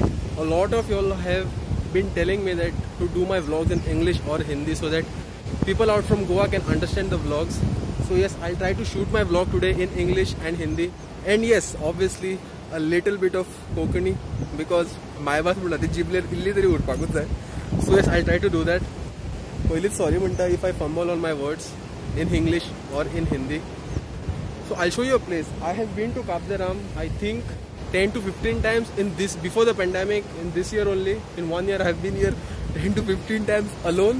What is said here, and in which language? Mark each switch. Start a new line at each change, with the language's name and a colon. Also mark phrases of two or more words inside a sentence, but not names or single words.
English: A lot of you all have been telling me that to do my vlogs in English or Hindi so that people out from Goa can understand the vlogs. So yes, I'll try to shoot my vlog today in English and Hindi. And yes, obviously a little bit of Konkani, because my bas
Konkani: बोला थी जिबलेर इल्ली तरी उडपाकूच जाय.
English: So yes, I'll try to do that.
Konkani: पयलीच sorry म्हणटा
English: if I fumble on my words in English or in Hindi. So I'll show you a place. I have been to Kap Dai Ram I think 10 to 15 times in this, before the pandemic. In this year only, in 1 year I have been here 10 to 15 times alone.